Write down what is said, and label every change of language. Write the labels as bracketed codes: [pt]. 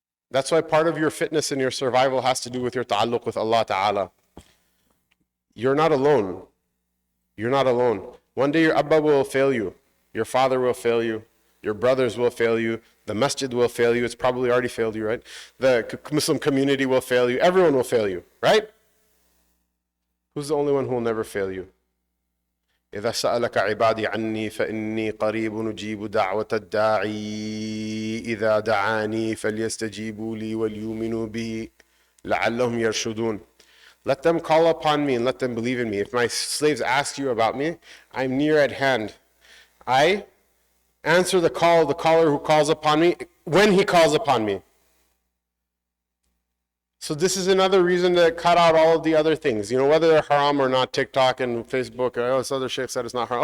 [en] That's why part of your fitness and your survival has to do with your ta'alluq with Allah Ta'ala. You're not alone. You're not alone. One day your Abba will fail you. Your father will fail you. Your brothers will fail you. The masjid will fail you. It's probably already failed you, right? The Muslim community will fail you. Everyone will fail you, right? Who's the only one who will never fail you? [ar] إذا سألك عبادي عني فإني قريب نجيب دعوة الداعي إذا دعاني فليستجيبوا لي وليؤمنوا بي لعلهم يرشدون. [en] Let them call upon me and let them believe in me. If my slaves ask you about me, I'm near at hand. I answer the caller who calls upon me when he calls upon me. So this is another reason to cut out all of the other things. You know, whether they're haram or not, TikTok and Facebook, or this other shaykh said it's not haram.